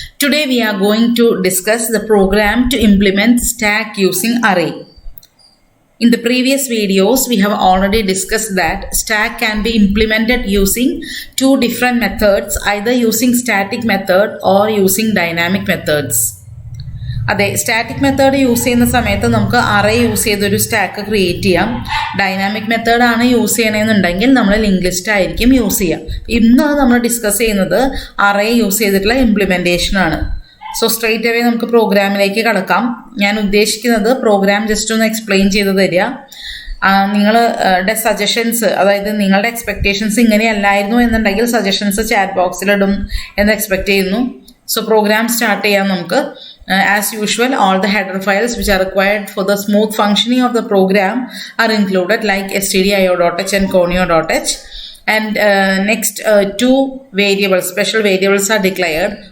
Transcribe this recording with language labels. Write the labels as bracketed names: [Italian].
[English] Today we are going to discuss the program to implement stack using array. In the previous videos, we have already discussed that stack can be implemented using two different methods, either using static method or using dynamic methods. [Malayalam] അതെ, static method use ചെയ്യുന്ന സമയത്ത് നമുക്ക് array use ചെയ്തൊരു stack create ചെയ്യാം. Dynamic മെത്തേഡാണ് use ചെയ്യണമെന്നുണ്ടെങ്കിൽ നമ്മൾ link list ആയിരിക്കും യൂസ് ചെയ്യുക. ഇന്ന് നമ്മൾ ഡിസ്കസ് ചെയ്യുന്നത് അറേ യൂസ് ചെയ്തിട്ടുള്ള ഇംപ്ലിമെൻറ്റേഷനാണ്. [English] so straight away [Malayalam] നമുക്ക് പ്രോഗ്രാമിലേക്ക് കടക്കാം. ഞാൻ ഉദ്ദേശിക്കുന്നത് പ്രോഗ്രാം ജസ്റ്റ് ഒന്ന് എക്സ്പ്ലെയിൻ ചെയ്ത് തരിക. നിങ്ങളുടെ സജഷൻസ്, അതായത് നിങ്ങളുടെ എക്സ്പെക്റ്റേഷൻസ് ഇങ്ങനെയല്ലായിരുന്നു എന്നുണ്ടെങ്കിൽ സജഷൻസ് ചാറ്റ് ബോക്സിലിടും എന്ന് എക്സ്പെക്റ്റ് ചെയ്യുന്നു. സോ പ്രോഗ്രാം സ്റ്റാർട്ട് ചെയ്യാം നമുക്ക്. [English] As usual, all the header files which are required for the smooth functioning of the program are included, like stdio.h and conio.h. And next two variables, special variables are declared.